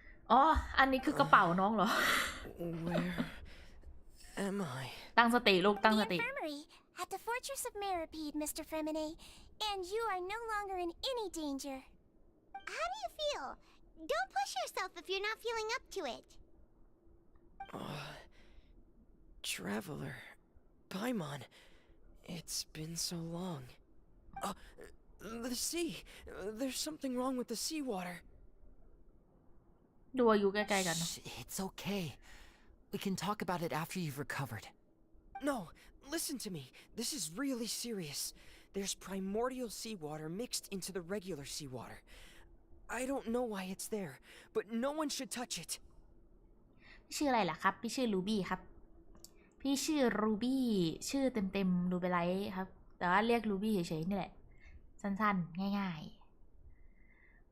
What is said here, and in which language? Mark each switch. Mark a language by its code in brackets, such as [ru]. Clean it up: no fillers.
[th] อ๋อ อันนี้คือกระเป๋าน้องเหรอ [en] Where am I? [th] ตั้งสติลูกตั้ง [en] The [th] สติ [en] infirmary at the Fortress of Meripede, Mr. Fremine, and you are no longer in any danger. How do you feel? Don't push yourself if you're not feeling up to it. Traveler. Paimon. It's been so long. The sea. There's something wrong with the seawater. [th] ดูอายุใกล้ๆกันเนอะ [en] It's okay. We can talk about it after you've recovered. No, listen to me. This is really serious. There's primordial seawater mixed into the regular seawater. I don't know why it's there, but no one should touch it. [th] พี่ชื่ออะไรล่ะครับ พี่ชื่อรูบี้ครับ พี่ชื่อรูบี้ชื่อเต็มๆรูเบลไลท์ครับ แต่ว่าเรียกรูบี้เฉยๆนี่แหละ สั้นๆ ง่ายๆ